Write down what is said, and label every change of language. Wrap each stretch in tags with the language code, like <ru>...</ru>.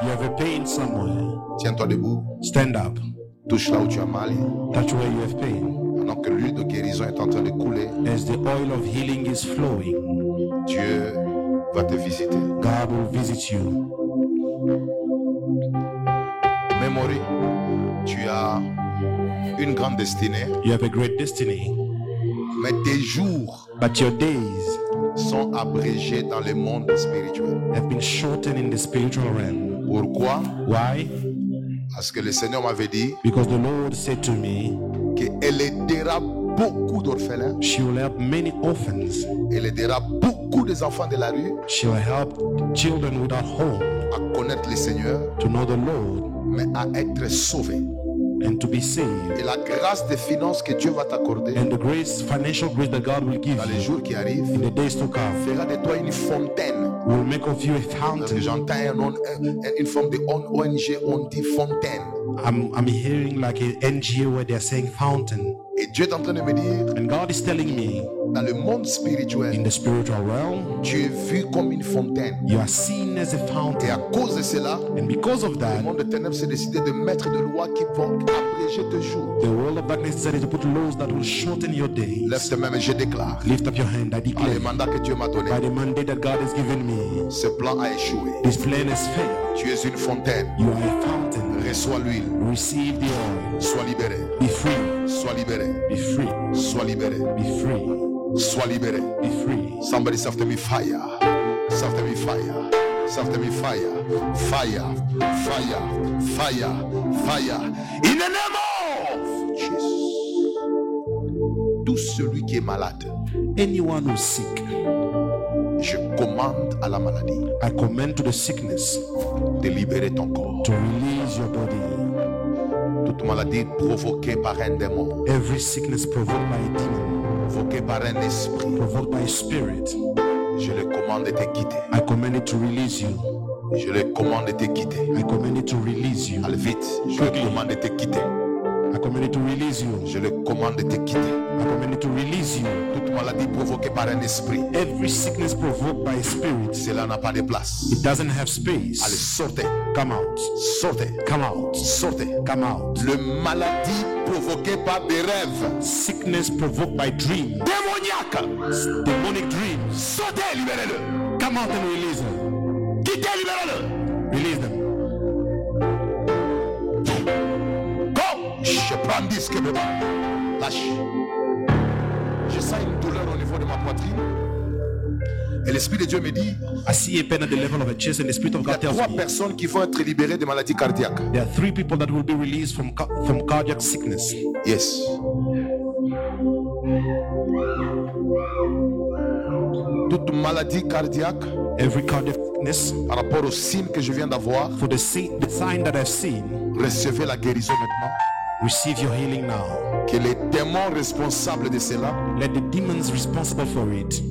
<en>you have a pain somewhere,</en> <fr>tiens-toi debout.</fr> <en>stand up.</en> <fr>Touche là où tu as mal.</fr> <en>Touch where you have pain.</en> <fr>Pendant que l'huile de guérison est en train de couler,</fr> <en>As the oil of healing is flowing,</en> <fr>Dieu va te visiter.</fr> <en>God will visit you.</en> <fr>Memory, tu as une grande destinée,</fr> <en>You have a great destiny,</en> <fr>mais tes jours</fr> <en>but your days</en> <fr>sont abrégés dans le monde spirituel.</fr> <en>have been shortened in the spiritual realm.</en> <fr>Pourquoi?</fr> <en>Why?</en> <fr>Parce que le Seigneur m'avait dit</fr> <en>Because the Lord said to me,</en> <fr>qu'elle aidera beaucoup d'orphelins,</fr> <en>she will help many orphans.</en> <fr>elle aidera beaucoup des enfants de la rue</fr> <en>She will help children without home</en> <fr>à connaître le Seigneur,</fr> <en>to know the Lord</en> <fr>mais à être sauvés.</fr> <en>and to be saved.</en> <fr>Et la grâce des finances que Dieu va t'accorder</fr> <en>And the grace, financial grace that God will give</en> <fr>dans les</fr> <en>you</en> <fr>jours qui arrivent</fr> <en>in the days to come</en> <fr>fera de toi une fontaine.</fr> <en>will make of you a</en> <fr>Parce que j'entends une forme de ONG, on dit fontaine.</fr> <en>I'm hearing like an NGO where they're saying fountain.</en> <fr>Et Dieu est en train de me dire,</fr> <en>And God is telling me,</en> <fr>dans le monde</fr> <en>in</en> <fr>spirituel,</fr> <en>the spiritual realm,</en> <fr>tu es vu comme une fontaine.</fr> <en>you are seen as a</en> <fr>Et à</fr> <en>fountain.</en> <fr>cause de cela,</fr> <en>And because of</en> <fr>le</fr> <en>that,</en> <fr>monde de ténèbres s'est décidé de mettre des lois qui vont abréger tes jours.</fr> <en>the world of darkness decided to put laws that will shorten your days.</en> <fr>Lève tes mains et je déclare,</fr> <en>Lift up your hand. I</en> <fr>par le</fr> <en>declare,</en> <fr>mandat que Dieu m'a donné,</fr> <en>by the mandate that God has given me,</en> <fr>ce plan a échoué.</fr> <en>this plan has failed.</en> <fr>Tu es une fontaine.</fr> <en>You are a fountain.</en> <fr>Reçois l'huile.</fr> <en>Receive the oil.</en> <fr>Sois libéré.</fr> <en>Be free.</en> <fr>Sois libéré.</fr> <en>Be free.</en> <fr>Sois libéré.</fr> <en>Be free.</en> <fr>Sois libéré.</fr> <en>Be free. Somebody say after me fire. Say after me fire. Say after me fire. Fire. Fire. Fire. Fire. In the name of Jesus.</en> <fr>Tout celui qui est malade,</fr> <en>Anyone who's sick,</en> <fr>je commande à la maladie</fr> <en>I command to the sickness</en> <fr>de libérer ton corps.</fr> <en>to release your body.</en> <fr>Toute maladie provoquée par un démon,</fr> <en>Every sickness provoked by a demon,</en> <fr>provoquée par un esprit,</fr> <en>provoked by a spirit,</en> <fr>je le commande de te quitter.</fr> <en>I command it to release you.</en> <fr>Je le commande de te quitter.</fr> <en>I command it to release you.</en> <fr>Allez vite, je le commande de te quitter.</fr> <en>I command you to release you.</en> <fr>Je le commande de te quitter.</fr> <en>I command you to release you.</en> <fr>Toute maladie provoquée par un esprit,</fr> <en>Every sickness provoked by a spirit,</en> <fr>cela n'a pas de place.</fr> <en>it doesn't have</en> <fr>Allez,</fr> <en>space.</en> <fr>sortez,</fr> <en>Come out.</en> <fr>sortez,</fr> <en>Come out.</en> <fr>sortez.</fr> <en>Come out.</en> <fr>Le maladie provoquée par des rêves</fr> <en>Sickness provoked by dreams.</en> <fr>démoniaques,</fr> <en>Demonic dreams.</en> <fr>sortez, libérez-le.</fr> <en>Come out and release them.</en> <fr>Quittez, libérez-le.</fr> <en>Release them. Go.</en> <fr>Je prends un disque, bébé. Lâche. Je sens une douleur au niveau de ma poitrine. Et l'Esprit de Dieu me dit,</fr> <en>I see a pain at the level of a chest, and the Spirit of</en> <fr>il y a</fr> <en>God tells</en> <fr>3</fr> <en>me</en> <fr>personnes qui vont être libérées de maladies cardiaques.</fr> <en>there are 3 people that will be released from cardiac sickness. Yes.</en> <fr>Toute maladie cardiaque,</fr> <en>Every cardiac sickness,</en> <fr>par rapport au signe que je viens d'avoir,</fr> <en>for the sign that I've seen,</en> <fr>recevez la guérison maintenant.</fr> <en>receive your healing now.</en> <fr>Que les démons responsables de cela</fr> <en>Let the demons responsible for it</en>